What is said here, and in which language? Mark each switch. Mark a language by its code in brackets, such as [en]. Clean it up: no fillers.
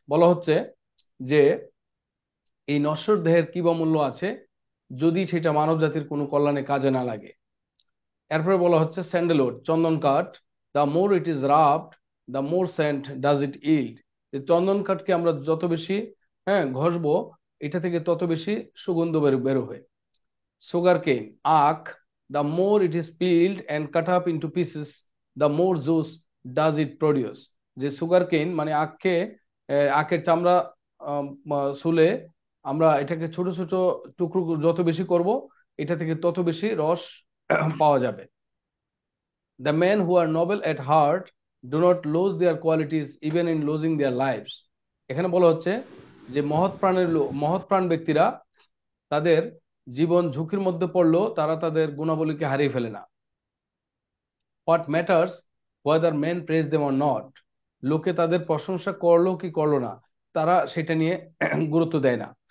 [bn] বলা হচ্ছে যে এই নশ্বর দেহের কি বা মূল্য আছে যদি সেটা মানব জাতির কোনো কল্যাণে কাজে না লাগে। এরপরে বলা হচ্ছে [en] Sandalwood, চন্দন কাঠ, the more it is rubbed the more scent does it yield. [bn] যে চন্দন কাঠকে আমরা যত বেশি ঘষবো, এটা থেকে তত বেশি সুগন্ধ বেরোবে। সুগার কেন, আখ, [en] the more it is peeled and cut up into pieces, the more juice does it produce। [bn] যে সুগার কেন মানে আখকে, আখের চামড়া শুলে আমরা এটাকে ছোট ছোট টুকরো যত বেশি করব, এটা থেকে তত বেশি রস পাওয়া যাবে। [en] The men who are noble at heart do not lose their qualities even in losing their lives। [bn] এখানে বলা হচ্ছে যে মহৎ প্রাণ ব্যক্তিরা তাদের জীবন ঝুঁকির মধ্যে পড়লেও তারা তাদের গুণাবলীকে হারিয়ে ফেলে না। [en] what matters whether men praise them or not, [bn] লোকে তাদের প্রশংসা করলো কি করলো না, তারা সেটা নিয়ে গুরুত্ব দেয় না।